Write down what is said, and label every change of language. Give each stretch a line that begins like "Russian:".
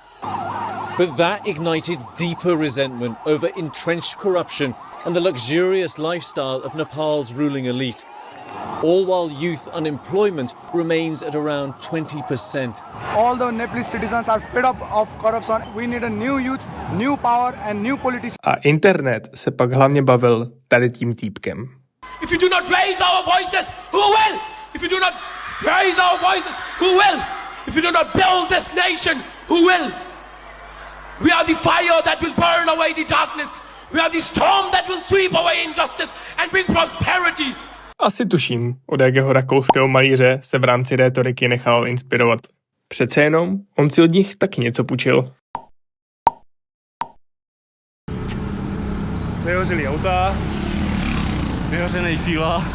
English: But that ignited deeper resentment over entrenched corruption and the luxurious lifestyle of Nepal's ruling elite. all while youth unemployment remains at around 20%. All the Nepalese citizens are fed up of corruption. We need a new youth, new power and new politicians.
Czech: A internet se pak hlavně bavil tady tím týpkem.
English: If you do not raise our voices, who will? If you do not raise our voices, who will? If you do not build this nation, who will? We are the fire that will burn away the darkness. We are the storm that will sweep away injustice and bring prosperity.
Czech: Asi tuším, od jakého rakouského malíře se v rámci rétoriky nechal inspirovat. Přece jenom, on si od nich taky něco půjčil. Vyhořelý auta. Vyhořenej fíla.